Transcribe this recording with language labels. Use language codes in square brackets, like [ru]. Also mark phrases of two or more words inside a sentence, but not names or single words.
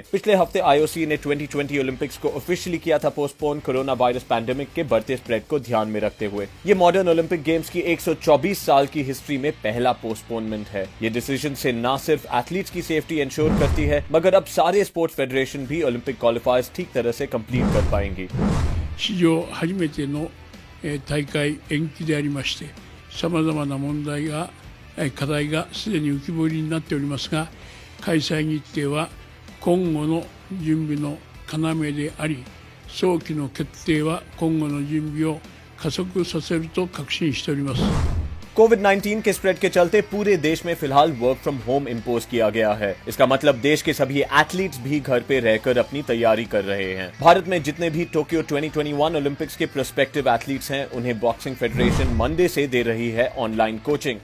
[hi] पिछले हफ्ते आईओसी ने 2020 ओलंपिक्स को ऑफिशियली किया था पोस्टपोन [en] corona virus pandemic [hi] के बढ़ते स्प्रेड को ध्यान में रखते हुए। ये [en] modern Olympic Games [hi] की 124 साल की हिस्ट्री में पहला पोस्टपोनमेंट है। ये डिसीजन से न सिर्फ एथलीट्स की [en] safety insure [hi] करती है, मगर अब सारे [en] sports federation [hi] भी [en] Olympic qualifiers [hi] ठीक तरह से कंप्लीट कर पाएंगी। [ja] 史上初めての大会延期でありまして、さまざまな問題が課題がすでに浮き彫りになっておりますが、開催日程は今後の準備の要であり、早期の決定は今後の準備を加速させると確信しております。 [hi] कोविड-19 के स्प्रेड के चलते पूरे देश में फिलहाल [en] work from home impose [hi] किया गया है। इसका मतलब देश के सभी एथलीट्स भी घर पे रहकर अपनी तैयारी कर रहे हैं। भारत में जितने भी टोक्यो 2021 ओलंपिक्स के [en] prospective athletes [hi] हैं, उन्हें [en] boxing federation Monday [hi] से दे रही है [en] online coaching.